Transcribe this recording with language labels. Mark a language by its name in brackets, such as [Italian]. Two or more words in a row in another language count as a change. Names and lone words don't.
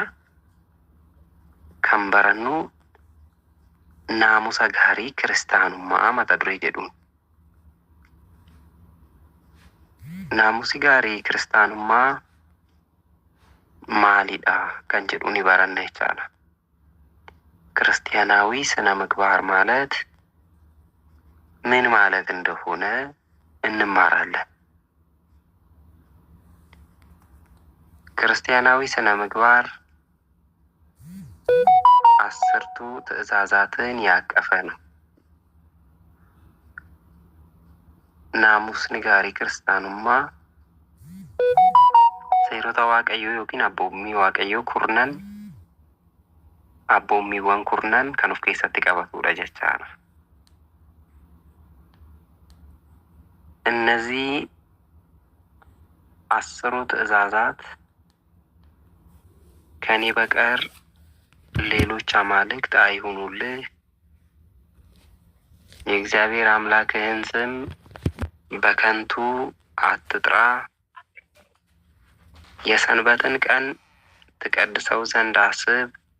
[Oromo] Kan barannu naamusa gaarii kiristaanummaa mata duree jedhuun. Naamusi gaarii kiristaanummaa maalidha kan jedhu ni baranna jechaadha. [Amharic] ክርስቲያናዊ ስነ ምግባር ማለት ምን ማለት እንደሆነ እንማራለን። ክርስቲያናዊ ስነ ምግባር 10ቱ ትእዛዛትን ያቀፈ ነው። [Oromo] naamusni gaarii kiristaanummaa seerota waaqayyoo yookiin abboommii waaqayyoo kurnan abboommiiwwan kurnan kan of keessatti qabatudha jechaadha. [Amharic] እነዚህ 10ሩ ትእዛዛት ከኔ በቀር ሌሎች አማልክት አይሁኑልህ፣ የእግዚአብሔር አምላክህን ስም በከንቱ አትጥራ፣ የሰንበትን ቀን ትቀድሰው ዘንድ አስብ፣